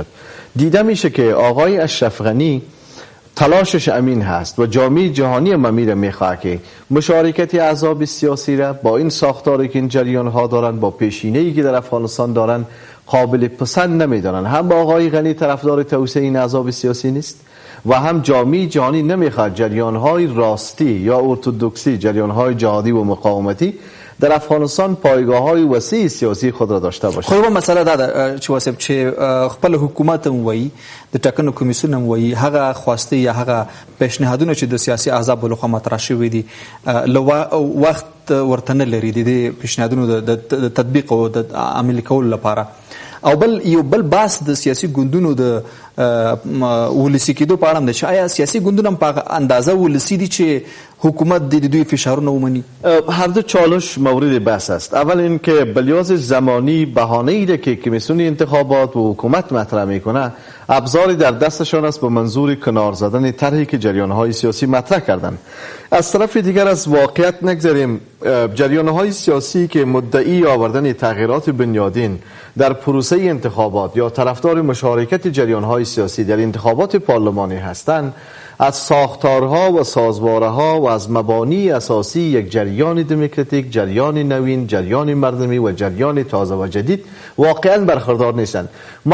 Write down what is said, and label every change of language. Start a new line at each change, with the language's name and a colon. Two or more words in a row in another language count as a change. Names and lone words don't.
Persian: دیده میشه که آقای اشرف غنی تلاشش امین هست و جامعه جهانی ممیره میخواه که مشارکت احزاب سیاسی را با این ساختاری که این جریان ها دارن، با پیشینه‌ای که در افغانستان دارن، قابل پسند نمیدانن. هم با آقای غنی طرفدار توسعه این احزاب سیاسی نیست و هم جامعه جهانی نمیخواد جریان های راستی یا ارتودکسی، جریان های جهادی و مقاومتی در افغانستان پایگاه های وسیع سیاسی خود را داشته باشه.
Pashto: خو مسله دا ده چې واسب چې خپل حکومت هم وایي، د ټاکنو کمیسیون هم وایي، هغه خواسته یا هغه پیشنهادونه چې د سیاسي احزابو لخوا مطرح شوي دي وخت ورته نه لري د پیشنهادونو د تطبیق او د عملي کولو لپاره. او یو بل بحث د سیاسي ګوندونو د ولسی کېدو په اړه ده چې آیا سیاسي ګوندونه په اندازه ولسی دي چې حکومت د دوی فشارونه ومني؟
Persian: هر دو چالش مورد بحث است. اول اینکه بلیاز زمانی بهانه‌ای را که کمیسیون انتخابات و حکومت مطرح میکنه ابزاری در دستشان است به منظور کنار زدن طرحی که جریان‌های سیاسی مطرح کردند. از طرف دیگر از واقعیت نگذریم، جریان‌های سیاسی که مدعی آوردن تغییرات بنیادین در پروسه انتخابات یا طرفدار مشارکت جریان‌های سیاسی در انتخابات پارلمانی هستند، از ساختارها و سازوارها و از مبانی اساسی یک جریان دموکراتیک، جریان نوین، جریان مردمی و جریان تازه و جدید واقعا برخوردار نیستند.